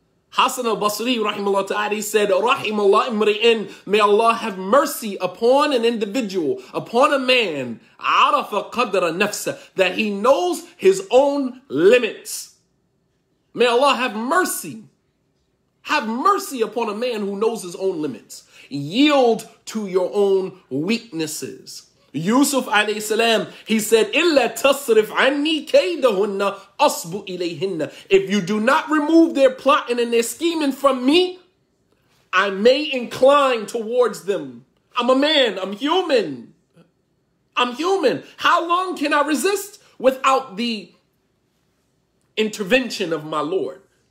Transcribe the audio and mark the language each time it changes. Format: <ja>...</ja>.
<en>Hassan al-Basri, rahimahullah ta'ala, he said,</en> <ar>Rahimallah mri'in,</ar> <en>may Allah have mercy upon an individual, upon a man,</en> <ar>arafa qadra nafsa,</ar> <en>that he knows his own limits. May Allah have mercy. Have mercy upon a man who knows his own limits. Yield to your own weaknesses.</en> <ar>Yusuf alayhi salam,</ar> <en>he said,</en> <ar>إِلَّا تَصْرِفْ عَنِّي كَيْدَهُنَّ أَصْبُ إِلَيْهِنَّ.</ar> <en>If you do not remove their plotting and their scheming from me, I may incline towards them. I'm a man. I'm human. I'm human. How long can I resist without the intervention of my Lord?</en>